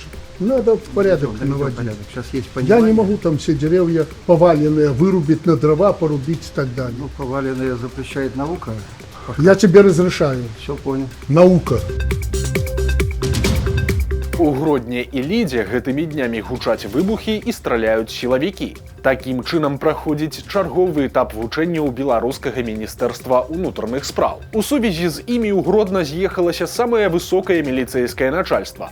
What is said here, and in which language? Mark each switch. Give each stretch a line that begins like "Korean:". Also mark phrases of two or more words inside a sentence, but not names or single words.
Russian: Надо в порядок наводить. Я не могу там все деревья поваленные вырубить, на дрова порубить и так далее. Ну, поваленные запрещает наука. Я тебе разрешаю. Все понял. Наука.
Belarusian: У Гродні і Лідзе гэтымі днямі гучаць выбухі і страляюць сілавікі. Такім чынам праходзіць чарговы этап вучэнняў беларускага міністэрства ўнутраных спраў. У сувязі з імі ў Гродна з'ехалася самае высокае міліцэйскае начальства.